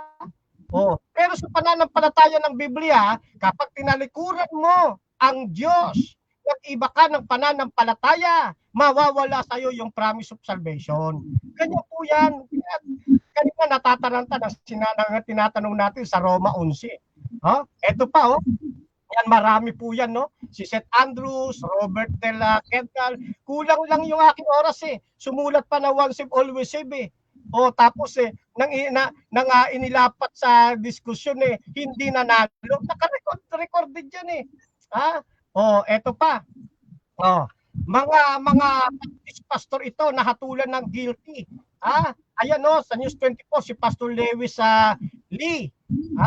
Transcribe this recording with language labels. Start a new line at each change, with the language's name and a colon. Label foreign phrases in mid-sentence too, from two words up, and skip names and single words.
Filipino: Pero sa pananampalataya ng Biblia, kapag tinalikuran mo ang Diyos, nag-iba ka ng pananampalataya, mawawala sa iyo yung
English: promise of salvation.
Filipino: Ganyan po yan. Kanina natataranta ng tinatanong natin sa Roma 11. Ito pa yan, marami po yan, si St. Andrews, Robert de la Quetzal, kulang lang yung aking oras sumulat pa na
English: once and always save
Filipino: tapos nang inilapat sa diskusyon hindi nanalo, naka-recorded yan eto pa mga pastor ito nahatulan ng guilty ayan sa News 24 si Pastor Lewis Lee, ha?